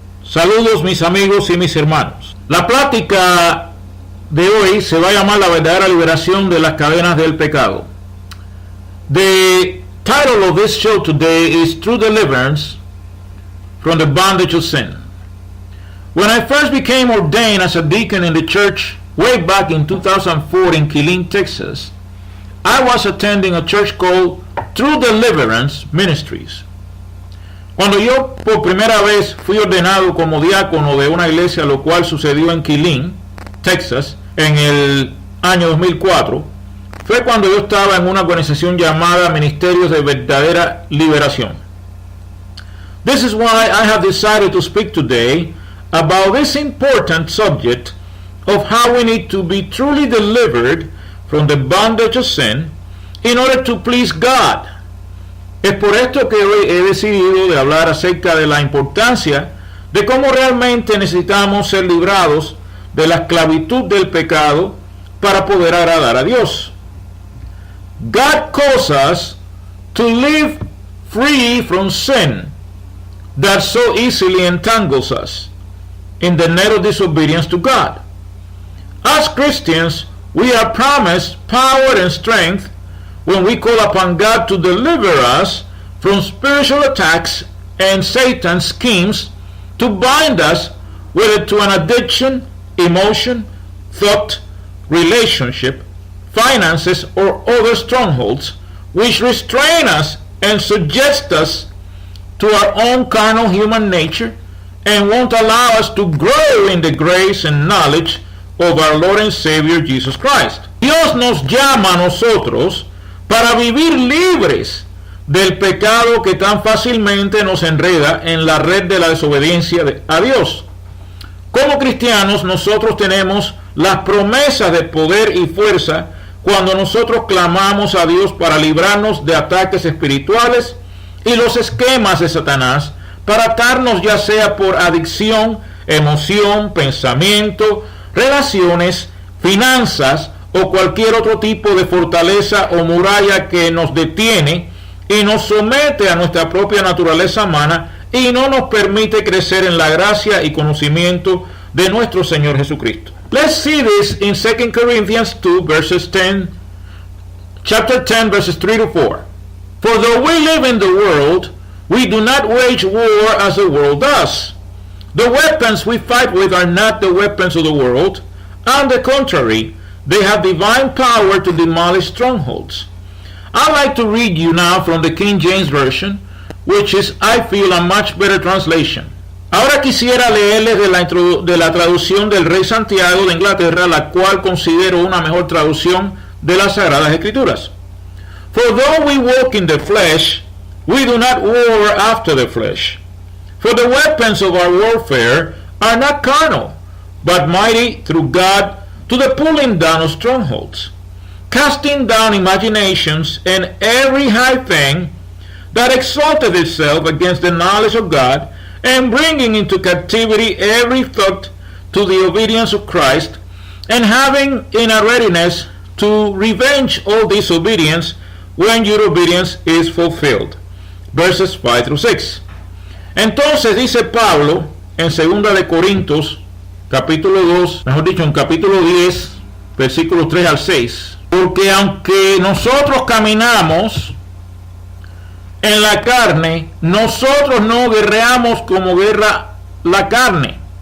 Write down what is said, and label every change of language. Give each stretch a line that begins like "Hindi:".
Spanish: Saludos, mis amigos y mis hermanos. La plática de hoy se va a llamar La verdadera liberación de las cadenas del pecado.
English: The title of this show today is True Deliverance from the Bondage of Sin. When I first became ordained as a deacon in the church way back in 2004 in Killeen, Texas, I was attending a church called True Deliverance Ministries.
Spanish: Cuando yo por primera vez fui ordenado como diácono de una iglesia, lo cual sucedió en Killeen, Texas, en el año 2004, fue cuando yo estaba en una organización llamada Ministerios de Verdadera Liberación.
English: This is why I have decided to speak today about this important subject of how we need to be truly delivered from the bondage of sin in order to please God.
Spanish: Es por esto que hoy he decidido de hablar acerca de la importancia de cómo realmente necesitamos ser librados de la esclavitud del pecado para poder agradar a Dios.
English: God calls us to live free from sin that so easily entangles us in the net of disobedience to God. As Christians, we are promised power and strength when we call upon God to deliver us from spiritual attacks and Satan's schemes to bind us, whether to an addiction, emotion, thought, relationship, finances, or other strongholds which restrain us and suggest us to our own carnal human nature and won't allow us to grow in the grace and knowledge of our Lord and Savior Jesus Christ.
Spanish: Dios nos llama a nosotros para vivir libres del pecado que tan fácilmente nos enreda en la red de la desobediencia a Dios. Como cristianos, nosotros tenemos las promesas de poder y fuerza cuando nosotros clamamos a Dios para librarnos de ataques espirituales y los esquemas de Satanás para atarnos, ya sea por adicción, emoción, pensamiento, relaciones, finanzas o cualquier otro tipo de fortaleza o muralla que nos detiene y nos somete a nuestra propia naturaleza humana y no nos permite crecer en la gracia y conocimiento de nuestro Señor Jesucristo.
English: Let's see this in 2 Corinthians 2 verses 10, chapter 10 verses 3 to 4. For though we live in the world, we do not wage war as the world does. The weapons we fight with are not the weapons of the world. On the contrary, they have divine power to demolish strongholds. I'd like to read you now from the King James Version, which is, I feel, a much better translation.
Spanish: Ahora quisiera leerles de la traducción del Rey Santiago de Inglaterra, la cual considero una mejor traducción de las Sagradas Escrituras.
English: For though we walk in the flesh, we do not war after the flesh. For the weapons of our warfare are not carnal, but mighty through God to the pulling down of strongholds, casting down imaginations and every high thing that exalted itself against the knowledge of God, and bringing into captivity every thought to the obedience of Christ, and having in a readiness to revenge all disobedience when your obedience is fulfilled. Verses 5 through 6.
Spanish: Entonces dice Pablo en 2 de Corintios capítulo 2, mejor dicho en capítulo 10 versículos 3 al 6, porque aunque nosotros caminamos en la carne, nosotros no guerreamos como guerrea la carne,